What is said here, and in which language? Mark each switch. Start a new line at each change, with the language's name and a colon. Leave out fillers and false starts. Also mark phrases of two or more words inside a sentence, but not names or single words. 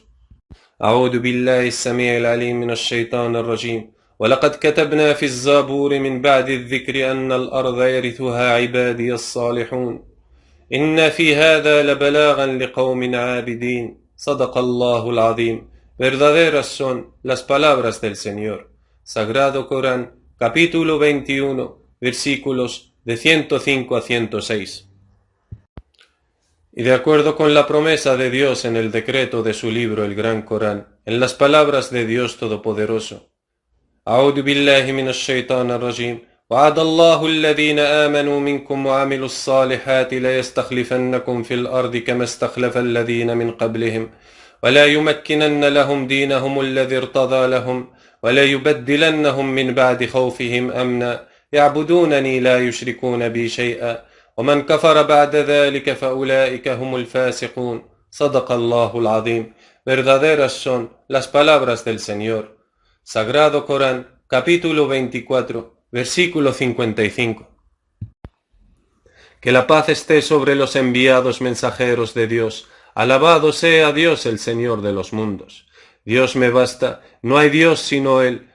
Arabic: أعوذ بالله السميع العليم من الشيطان الرجيم ولقد كتبنا في الزبور من بعد الذكر أن الأرض يرثها عبادي الصالحون إن في هذا لبلاغا لقوم عابدين صدق الله العظيم.
Spanish: Verdaderas son las palabras del Señor. Sagrado Corán, capítulo 21, versículos de 105 a 106. Y de acuerdo con la promesa de Dios en el decreto de su libro, el Gran Corán, en las palabras de Dios Todopoderoso.
Arabic: أعوذ بالله من الشيطان الرجيم وعد الله الذين آمنوا منكم وعملوا الصالحات ليستخلفنكم في الأرض كما استخلف الذين من قبلهم ولا يمكنن لهم دينهم الذي ارتضى لهم ولا يبدلنهم من بعد خوفهم أمنا يعبدونني لا يشركون بي شيئا ومن كفر بعد ذلك فأولئك هم الفاسقون صدق الله العظيم.
Spanish: Verdaderas son las palabras del Señor. Sagrado Corán, capítulo 24, versículo 55. Que la paz esté sobre los enviados mensajeros de Dios. Alabado sea Dios, el Señor de los mundos. Dios me basta, no hay Dios sino Él.